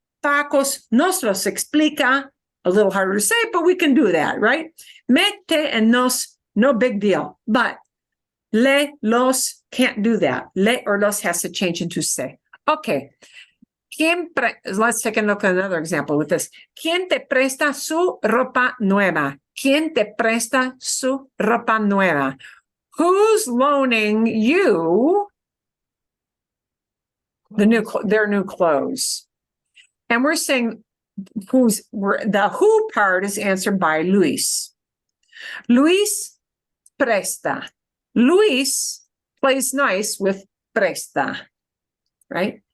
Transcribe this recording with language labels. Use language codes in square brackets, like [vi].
[es] Pacos nos los explica. [en] A little harder to say, but we can do that, right? Me, te, and nos, no big deal. But le, los, can't do that. Le or los has to change into se. Okay. Let's take a look at another example with this. [es] ¿Quién te presta su ropa nueva? ¿Quién te presta su ropa nueva? [en] Who's loaning you their new clothes? And we're saying the who part is answered by Luis. [es] Luis presta. [en] Luis plays nice with presta, right?